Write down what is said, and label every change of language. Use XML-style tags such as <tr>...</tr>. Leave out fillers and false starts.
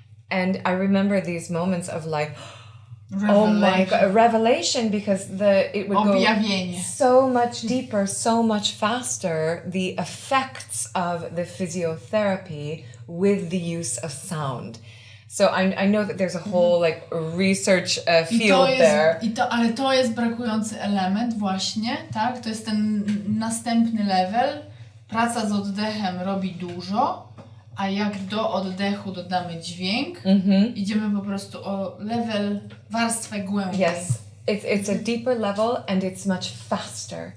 <en>And I remember these moments of like, oh my God, a revelation, because it would go so much deeper, so much faster, the effects of the physiotherapy with the use of sound. So I know that there's a whole like research field there.</en> <pl>Ale to jest brakujący element właśnie, tak? To jest ten następny level. Praca z oddechem robi dużo, a jak do oddechu dodamy dźwięk, idziemy po prostu o level, warstwę głębiej.</pl> <en>Yes, it's a deeper level and it's much faster.</en>